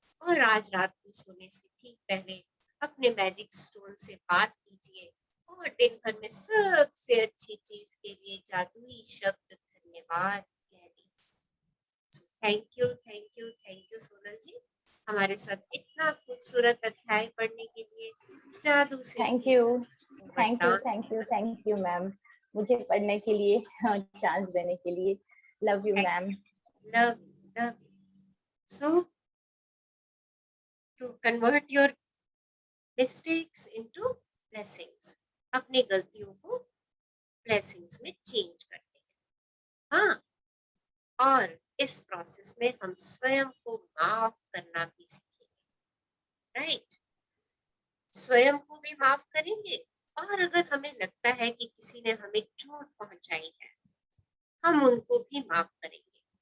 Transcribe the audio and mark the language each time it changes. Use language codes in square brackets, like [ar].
[hi] और आज रात को सोने से ठीक पहले अपने मैजिक स्टोन से बात कीजिए और दिन भर में सबसे अच्छी चीज के लिए जादुई शब्द धन्यवाद कह दीजिए। [en] thank you [hi] सोनल जी, हमारे साथ इतना खूबसूरत अध्याय पढ़ने के लिए, जादू से [en] thank [hi] भी [en] you [hi] वरदान। [en] thank you ma'am, [hi] मुझे पढ़ने के लिए चांस देने के लिए। [en] Love you ma'am. love love so to convert your mistakes into blessings, [hi] अपनी गलतियों को blessings में चेंज करते हैं। हाँ, और इस प्रोसेस में हम स्वयं को माफ करना भी सीखेंगे, राइट? स्वयं को भी माफ करेंगे, और अगर हमें लगता है कि किसी ने हमें चोट पहुंचाई है, हम उनको भी माफ करेंगे।